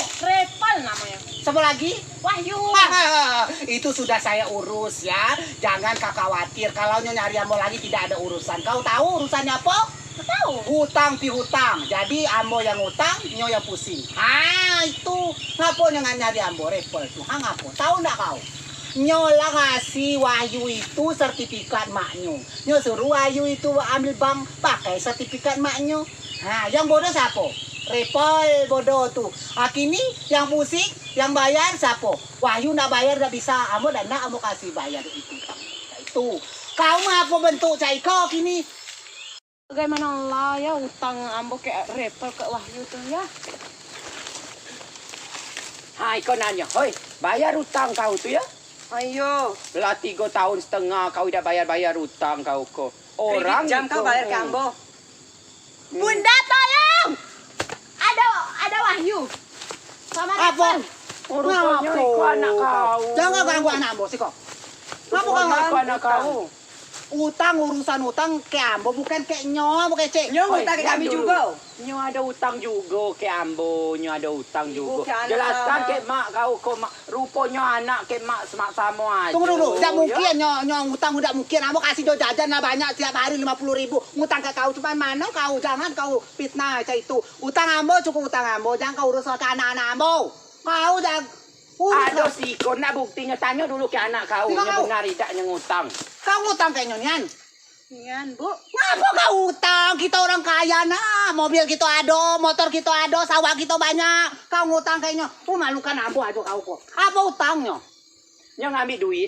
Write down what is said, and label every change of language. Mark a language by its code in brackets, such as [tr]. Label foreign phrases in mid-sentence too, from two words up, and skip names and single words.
[id] Repal namanya. Siapa lagi? Wahyu. Itu sudah saya urus ya. Jangan kau khawatir. Kalau nyari Ambo lagi tidak ada urusan. Kau tahu urusannya apa? Tahu? Hutang pihutang. Jadi Ambo yang utang, nyo yang pusing. Itu. [min] Ngapo nyo nyari Ambo repel tuh? Ngapo? Tahu ndak kau? Nyo lah ngasih Wahyu itu sertifikat maknyo. Nyo suruh Wahyu itu ambil bank pakai sertifikat maknyo. [id] Yang bodoh siapa? Repel bodoh tuh. Kini yang pusing, yang bayar siapa? Wahyu nak bayar ndak bisa. Ambo dan nak Ambo kasih bayar itu. Itu. Kau ngapa bentuk Caiko kini? Bagaimana lah ya utang ambo kayak repel ke Wahyu tuh ya? Hai kau nanya. Hoi, bayar utang kau tu ya? Ayo. Lah 3 tahun setengah kau dah bayar utang kau ko. Orang jam kau iko, bayar ke ambo. Bunda tolong! Ada Wahyu. Sama Apa? repel. Rupanya iko anak kau. Jangan ganggu anak Ambo sih kok. Ngapa kau Rupanya iko ganggu anak kau. urusan utang ke Ambo bukan ke nyo, bukan cek. Nyo Oi, ngutang ke diam kami dulu. juga. Nyo ada utang juga ke Ambo, nyo ada utang juga. ke anak Jelaskan sama. ke mak kau ko mak rupanya anak ke mak semak sama aja. Tunggu dulu, tidak ya? mungkin nyo utang tidak mungkin. Ambo kasih do jajan lah banyak tiap hari 50.000. Ngutang ke kau cuman mana kau jangan kau fitnah kayak itu. Utang Ambo cukup utang Ambo, jangan kau urus ke anak-anak Ambo. Kau jangan Ada siko nak buktinya tanya dulu ke anak kau. Tinggal Nya kau. benar tidaknya ngutang. Kau ngutang kayaknya nian. Yan, Bu. Ngapa kau utang? Kita orang kaya nah. Mobil kita ada, motor kita ada, sawah kita banyak. Kau ngutang kayaknya. Malukan ambo aja kau kok. Apa utangnya? Nya ngambil duit.